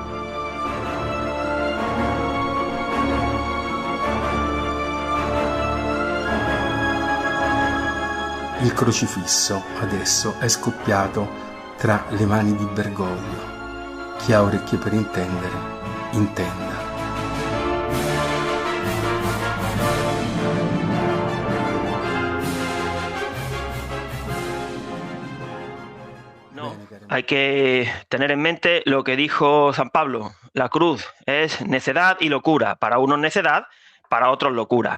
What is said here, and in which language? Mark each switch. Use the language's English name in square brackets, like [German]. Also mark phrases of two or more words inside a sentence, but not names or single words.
[Italian] Il crocifisso adesso è scoppiato tra le mani di Bergoglio. Chi ha orecchie per intendere, intenda. [Spanish] No, hay que tener en mente lo que dijo San Pablo. La cruz es necedad y locura. Para unos necedad, para otros locura.